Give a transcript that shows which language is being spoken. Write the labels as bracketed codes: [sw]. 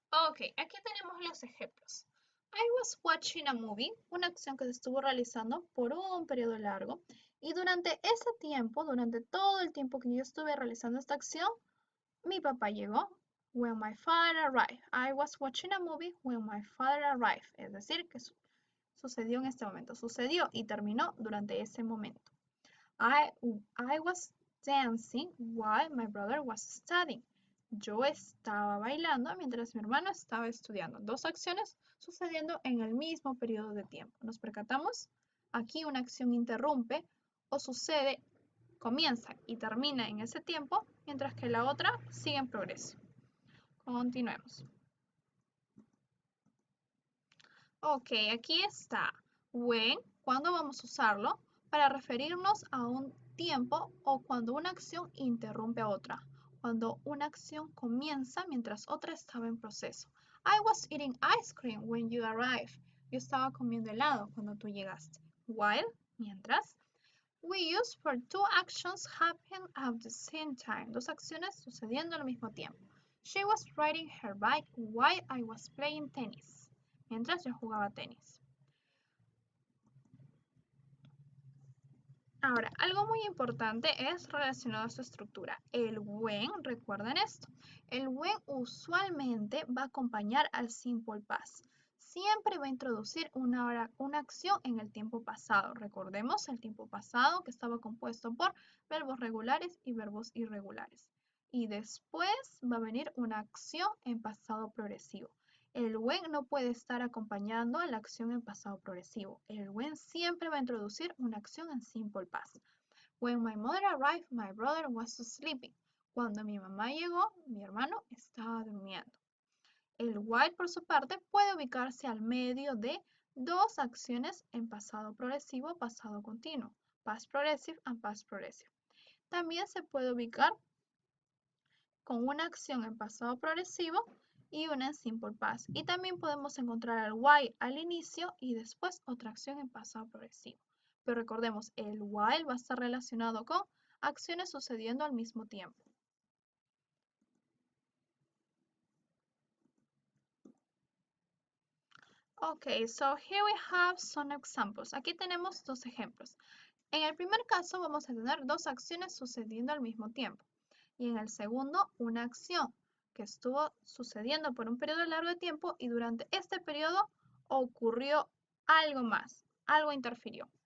[es] Ok, aquí tenemos los ejemplos. [en] I was watching a movie, [es] una acción que se estuvo realizando por un periodo largo. Y durante ese tiempo, durante todo el tiempo que yo estuve realizando esta acción, mi papá llegó. [en] When my father arrived. I was watching a movie when my father arrived. [es] Es decir, que sucedió en este momento. Sucedió y terminó durante ese momento. [en] I was dancing while my brother was studying. [es] Yo estaba bailando mientras mi hermano estaba estudiando. Dos acciones sucediendo en el mismo periodo de tiempo. ¿Nos percatamos? Aquí una acción interrumpe o sucede, comienza y termina en ese tiempo, mientras que la otra sigue en progreso. Continuemos. Ok, aquí está. When, ¿cuándo vamos a usarlo? Para referirnos a un tiempo o cuando una acción interrumpe a otra. cuando una acción comienza mientras otra estaba en proceso. [en] I was eating ice cream when you arrived. [es] Yo estaba comiendo helado cuando tú llegaste. While, mientras. [en] We use for two actions happen at the same time. [es] Dos acciones sucediendo al mismo tiempo. [en] She was riding her bike while I was playing tennis. [es] Mientras yo jugaba tenis. Ahora, algo muy importante es relacionado a su estructura. El when, recuerden esto, el when usualmente va a acompañar al simple past. Siempre va a introducir una acción en el tiempo pasado. Recordemos el tiempo pasado que estaba compuesto por verbos regulares y verbos irregulares. Y después va a venir una acción en pasado progresivo. El when no puede estar acompañando a la acción en pasado progresivo. El when siempre va a introducir una acción en simple past. [en] When my mother arrived, my brother was sleeping. [es] Cuando mi mamá llegó, mi hermano estaba durmiendo. El while, por su parte, puede ubicarse al medio de dos acciones en pasado progresivo o pasado continuo. [en] Past progressive and past progressive. [es] También se puede ubicar con una acción en pasado progresivo y una en simple past. Y también podemos encontrar el while al inicio y después otra acción en pasado progresivo. Pero recordemos, el while va a estar relacionado con acciones sucediendo al mismo tiempo. [en] Okay, so here we have some examples. [es] Aquí tenemos dos ejemplos. En el primer caso vamos a tener dos acciones sucediendo al mismo tiempo. Y en el segundo, una acción que estuvo sucediendo por un periodo largo de tiempo y durante este periodo ocurrió algo más, algo interfirió.